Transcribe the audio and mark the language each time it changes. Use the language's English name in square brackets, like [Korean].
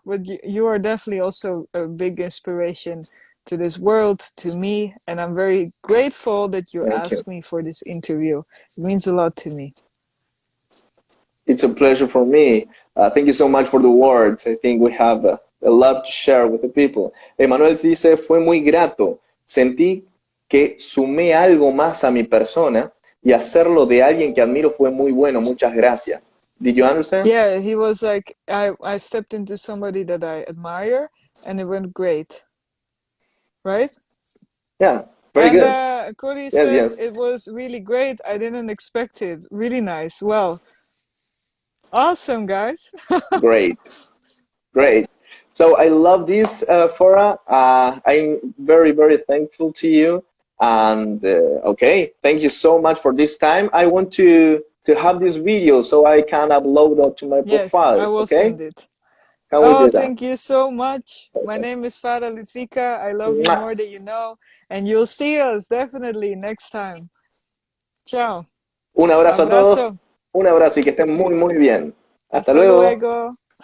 [English] But you are definitely also a big inspiration to this world, to me, and I'm very grateful that you asked me for this interview. It means a lot to me. It's a pleasure for me. Thank you so much for the words. I think we have a lot to share with the people. [Spanish] Emanuel dice, fue muy grato. Sentí que sumé algo más a mi persona, y hacerlo de alguien que admiro fue muy bueno. Muchas gracias. [English] Did you understand? Yeah, he was like, I stepped into somebody that I admire, and it went great. Right? Yeah, very good. Cory says it was really great. I didn't expect it. Really nice. Well, awesome, guys. Great. So I love this, Farah. I'm very thankful to you. And okay, thank you so much for this time. I want to have this video so I can upload it to my profile. I will send it. Can we do that? Thank you so much. My name is Farah Litvika. I love you more than you know. And you'll see us definitely next time. [Spanish] Ciao. Un abrazo a todos. Un abrazo y que estén muy bien. Hasta luego.